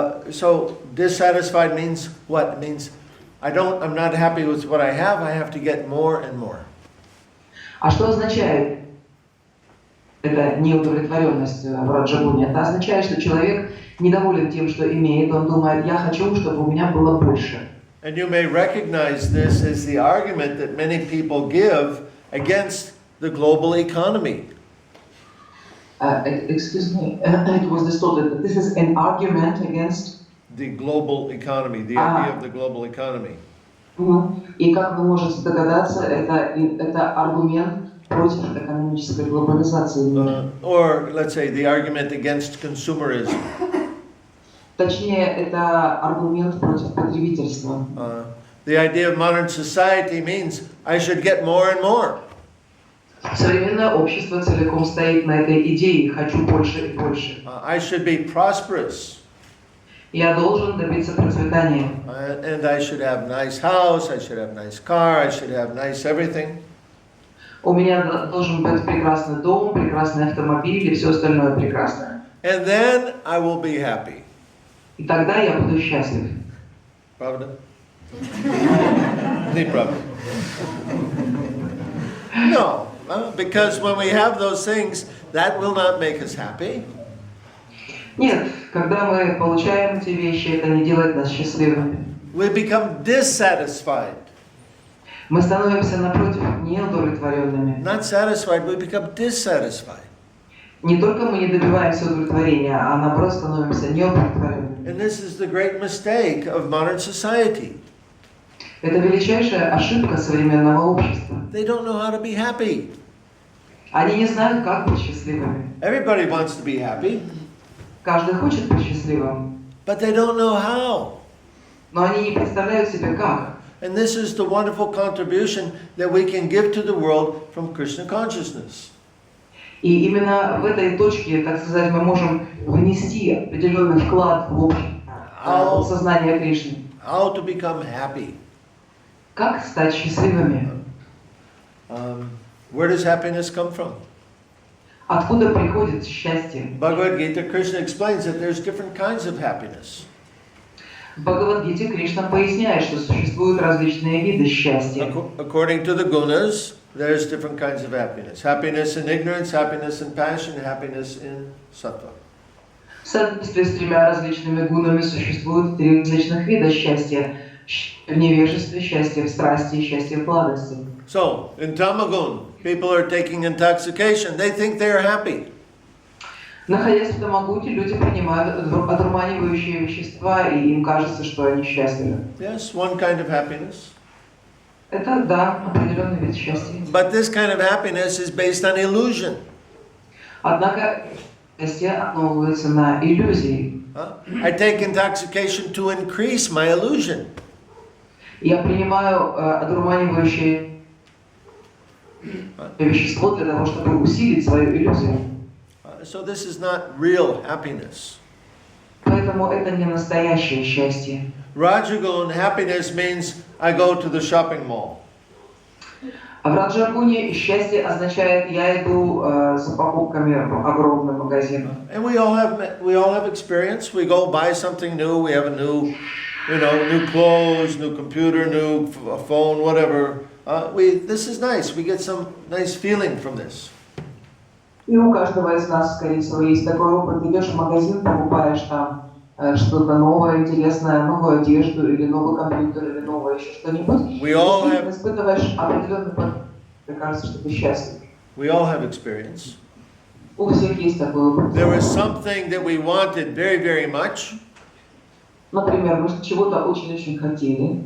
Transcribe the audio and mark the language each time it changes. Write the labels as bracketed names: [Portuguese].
[English] So dissatisfied means what? It means I'm not happy with what I have to get more and more. [Russian] А что означает эта неудовлетворенность в Раджагуне? Это означает, что человек недоволен тем, что имеет, он думает, я хочу, чтобы у меня было больше. [English] And you may recognize this as the argument that many people give against the global economy. Excuse me, it was distorted, but this is an argument against the global economy, the idea of the global economy. [Russian] И как вы можете догадаться, это аргумент против экономической глобализации. [English] Or let's say the argument against consumerism. [Russian] Точнее, это аргумент против потребительства. [English] The idea of modern society means I should get more and more. [Russian] Современное общество целиком стоит на этой идее «хочу больше и больше». [English] I should be prosperous. [Russian] Я должен добиться процветания. [English] And I should have nice house, I should have nice car, I should have nice everything. [Russian] У меня должен быть прекрасный дом, прекрасный автомобиль и все остальное прекрасное. [English] And then I will be happy. [Russian] И тогда я буду счастлив. Правда? Не правда. [English] No, because when we have those things, that will not make us happy. [Russian] Нет, когда мы получаем эти вещи, это не делает нас счастливыми. [English] We become dissatisfied. [Russian] Мы становимся, напротив, неудовлетворенными. [English] Not satisfied, we become dissatisfied. [Russian] Не только мы не добиваемся удовлетворения, а наоборот становимся неудовлетворенными. [English] And this is the great mistake of modern society. [Russian] Это величайшая ошибка современного общества. [English] They don't know how to be happy. [Russian] Они не знают, как быть счастливыми. [English] Everybody wants to be happy, [Russian] Каждый хочет быть счастливым, [English] but they don't know how. [Russian] но они не представляют себе как. [English] And this is the wonderful contribution that we can give to the world from Krishna consciousness. [Russian] И именно в этой точке, так сказать, мы можем внести определенный вклад в общее сознание Кришны. [English] How to become happy. [Russian] Как стать счастливыми? [English] Where does happiness come from? [Russian] Откуда приходит счастье? [English] Bhagavad Gita, Krishna explains that there's different kinds of happiness. [Russian] В Бхагавад-гите Кришна поясняет, что существуют различные виды счастья. [English] According to the gunas, there's different kinds of happiness. Happiness in ignorance, happiness in passion, happiness in sattva. [Russian] В соответствии с тремя различными гунами существует три различных вида счастья. В невежестве, счастье в страсти и счастье в сладости. [English] So, in Tamagun, people are taking intoxication. They think they are happy. [Russian] Находясь в Тамагуте, люди принимают одурманивающие вещества, и им кажется, что они счастливы. [English] Yes, one kind of happiness. [Russian] Это, да, определенный вид счастья. [English] But this kind of happiness is based on illusion. [Russian] Однако счастье основывается на иллюзии. [English] I take intoxication to increase my illusion. [Russian] Я принимаю одурманивающее вещество для того, чтобы усилить свою иллюзию. [English] So this is not real happiness. [Russian] Поэтому это не настоящее счастье. [English] Rajagun happiness means I go to the shopping mall. [Russian] А в Раджагуне счастье означает, я иду за покупками в огромный магазин. [English] And we all have experience. We go buy something new. We have a new, new clothes, new computer, new phone, whatever. This is nice. We get some nice feeling from this. [Russian] И у каждого из нас, скорее всего, есть такой опыт. Идешь в магазин, покупаешь там что-то новое, интересное, новую одежду, или новый компьютер, или новое еще что-нибудь. [English] We all have... [Russian] Испытываешь определенный подход. Мне кажется, что ты счастлив. [English] We all have experience. [Russian] У всех есть такой опыт. [English] There was something that we wanted very, very much. [Russian] Например, мы чего-то очень-очень хотели.